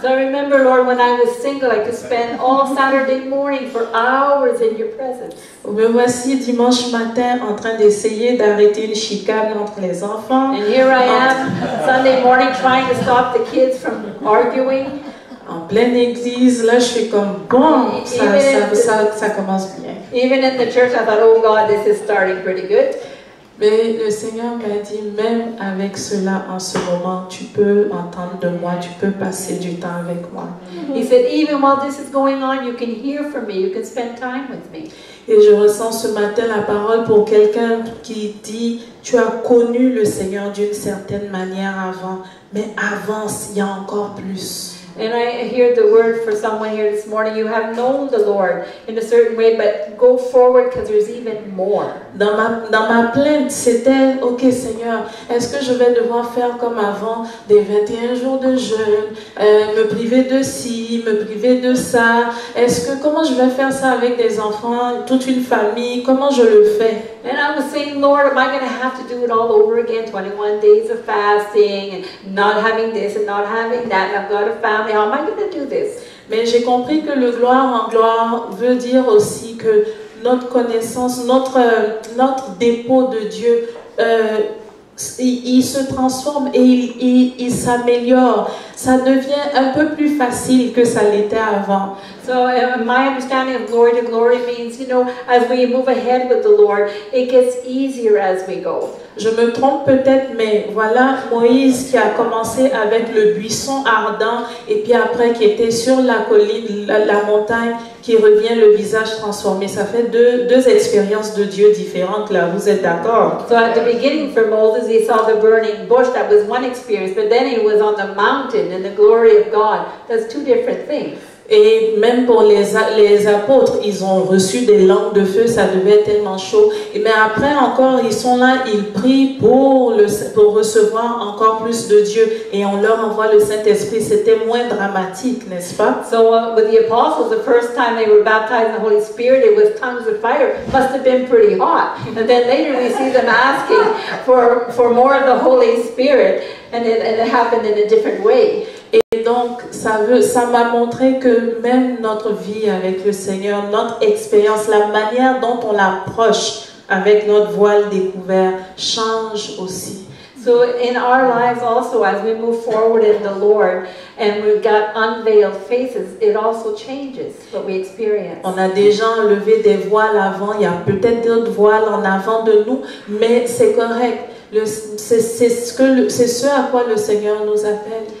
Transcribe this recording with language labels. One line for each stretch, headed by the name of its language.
English: So I remember, Lord, when I was single, I could spend all Saturday morning for hours in your presence.
French: Me voici dimanche matin en train d'essayer d'arrêter une chicane entre les enfants.
English: And here I am, Sunday morning, trying to stop the kids from arguing.
French: En pleine église, là je suis comme, bon, ça commence bien.
English: Even in the church, I thought, oh God, this is starting pretty good.
French: Mais le Seigneur m'a dit, même avec cela, en ce moment, tu peux entendre de moi, tu peux passer du temps avec moi.
English: He said, even while this is going on, you can hear from me, you can spend time with me.
French: Et je ressens ce matin la parole pour quelqu'un qui dit, tu as connu le Seigneur d'une certaine manière avant, mais avance, il y a encore plus.
English: And I hear the word for someone here this morning. You have known the Lord in a certain way, but go forward because there's even more.
French: Dans ma plainte, c'était, ok Seigneur, est-ce que je vais devoir faire comme avant, des 21 jours de jeûne, me priver de ci, me priver de ça? Comment je vais faire ça avec des enfants, toute une famille? Comment je le fais?
English: And I was saying, Lord, am I going to have to do it all over again? 21 days of fasting and not having this and not having that. And I've got a family. How am I going to do this?
French: Mais j'ai compris que le gloire en gloire veut dire aussi que notre connaissance, notre dépôt de Dieu, il se transforme et il s'améliore. Ça devient un peu plus facile que ça l'était avant.
English: So my understanding of glory to glory means, as we move ahead with the Lord, it gets easier as we go.
French: Je me trompe peut-être, mais voilà Moïse qui a commencé avec le buisson ardent et puis après qui était sur la colline, la montagne, qui revient le visage transformé. Ça fait deux expériences de Dieu différentes là, vous êtes d'accord?
English: So at the beginning for Moses, he saw the burning bush. That was one experience, but then he was on the mountain in the glory of God. That's two different things.
French: Et même pour les apôtres, ils ont reçu des langues de feu, ça devait être tellement chaud. Mais après encore, ils sont là, ils prient pour recevoir encore plus de Dieu. Et on leur envoie le Saint-Esprit. C'était moins dramatique, n'est-ce pas?
English: So with the apostles, the first time they were baptized in the Holy Spirit, it was tongues of fire. Must have been pretty hot. And then later we see them asking for more of the Holy Spirit. And it happened in a different way.
French: Et donc, ça m'a montré que même notre vie avec le Seigneur, notre expérience, la manière dont on l'approche avec notre voile découvert change aussi.
English: So in our lives also, as we move forward in the Lord and we've got unveiled faces, it also changes what we experience.
French: On a déjà enlevé des voiles avant, il y a peut-être d'autres voiles en avant de nous, mais c'est correct. C'est ce à quoi le Seigneur nous appelle.